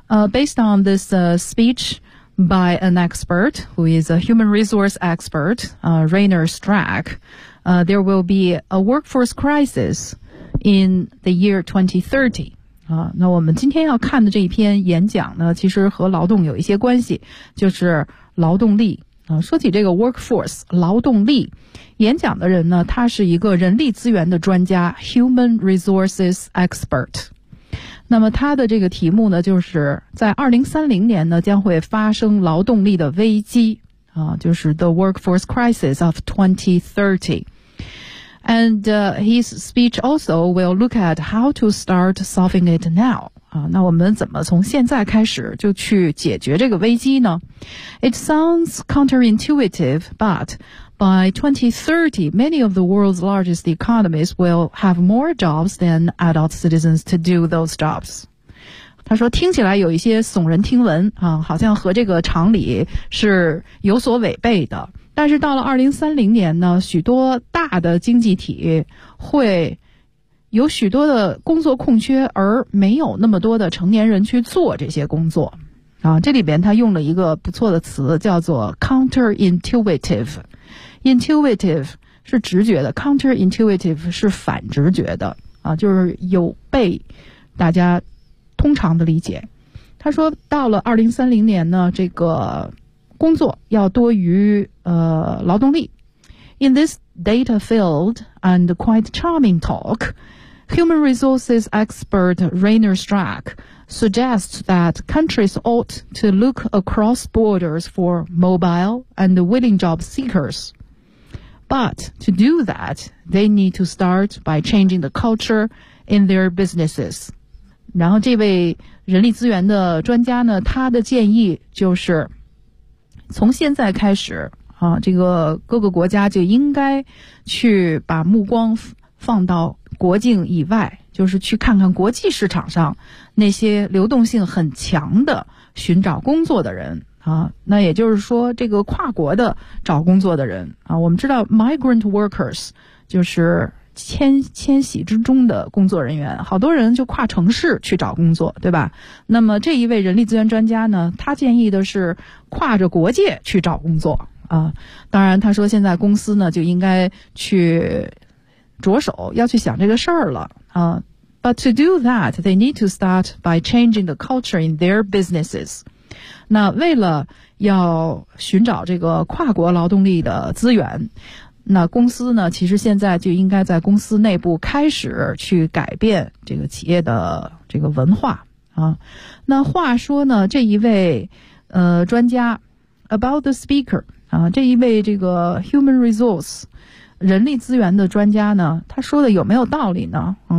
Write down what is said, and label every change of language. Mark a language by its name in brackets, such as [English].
[English] Based on this speech by an expert, who is a human resource expert, Rainer Strack, there will be a workforce crisis in the year 2030. [Chinese] 那我们今天要看的这一篇演讲呢，其实和劳动有一些关系，就是劳动力。说起这个 workforce， 劳动力，演讲的人呢，他是一个人力资源的专家 ,human resources expert。那么他的这个题目呢，就是在2030年呢，将会发生劳动力的危机，就是 [English] the workforce crisis of 2030. And his speech also will look at how to start solving it now. [Chinese] 那我们怎么从现在开始就去解决这个危机呢？ [English] It sounds counterintuitive, but by 2030, many of the world's largest economies will have more jobs than adult citizens to do those jobs. [Chinese] 他说听起来有一些耸人听闻，好像和这个常理是有所违背的。但是到了2030年呢，许多大的经济体会有许多的工作空缺，而没有那么多的成年人去做这些工作。这里边他用了一个不错的词，叫做 counterintuitive。 intuitive 是直觉的， counterintuitive 是反直觉的，就是有被大家通常的理解。他说到了2030年呢，这个工作要多于劳动力。 [English] In this data-filled and quite charming talk, human resources expert Rainer Strack suggests that countries ought to look across borders for mobile and willing job seekers. But to do that, they need to start by changing the culture in their businesses. [Chinese] 然后这位人力资源的专家呢，他的建议就是从现在开始啊，这个各个国家就应该去把目光放到国境以外，就是去看看国际市场上那些流动性很强的寻找工作的人啊。那也就是说这个跨国的找工作的人啊，我们知道 migrant workers 就是迁徙之中的工作人员，好多人就跨城市去找工作，对吧？那么这一位人力资源专家呢，他建议的是跨着国界去找工作啊。当然他说现在公司呢就应该去着手要去想这个事儿了啊。 [English] But to do that, they need to start by changing the culture in their businesses. [Chinese] 那为了要寻找这个跨国劳动力的资源，那公司呢，其实现在就应该在公司内部开始去改变这个企业的这个文化啊。那话说呢，这一位专家 about the speaker 啊，这一位这个 human resource 人力资源的专家呢，他说的有没有道理呢？